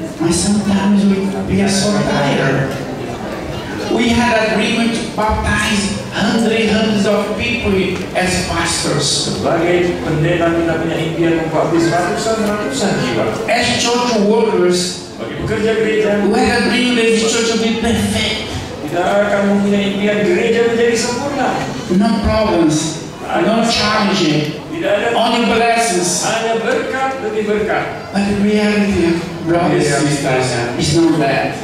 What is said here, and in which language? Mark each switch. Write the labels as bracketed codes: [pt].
[en] And sometimes we are so tired. We had agreement to baptize hundreds of people as pastors. [id] Sebagai pendeta kita punya impian membaptis ratusan jiwa. [en] As church workers, [id] Bagi pekerja gereja, [en] we had agreement that the church will be perfect. [id] kita akan mempunyai impian gereja menjadi sempurna. [en] No problems, no challenging, [id] Tidak ada [en] only blessings. [id] hanya berkat demi berkat. [en] But the reality, brothers and sisters, is not that.